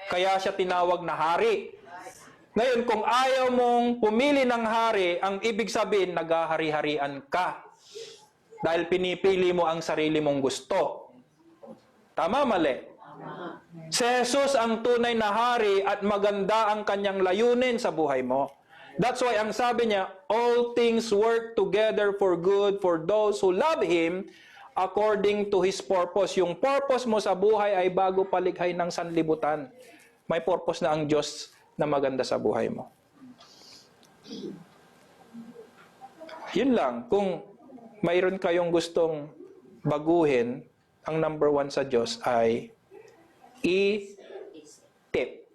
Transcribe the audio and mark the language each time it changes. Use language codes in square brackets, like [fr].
[tl] Kaya siya tinawag na hari. Ngayon, kung ayaw mong pumili ng hari, ang ibig sabihin, naghahari-harian ka. Dahil pinipili mo ang sarili mong gusto. Tama, mali? Si Jesus ang tunay na hari at maganda ang kanyang layunin sa buhay mo. [en] That's why [tl] ang sabi niya, [en] all things work together for good for those who love Him according to His purpose. [tl] Yung purpose mo sa buhay ay bago palikhay ng sanlibutan. May purpose na ang Diyos na maganda sa buhay mo. Yun lang. Kung mayroon kayong gustong baguhin, ang number 1 sa Diyos ay itip.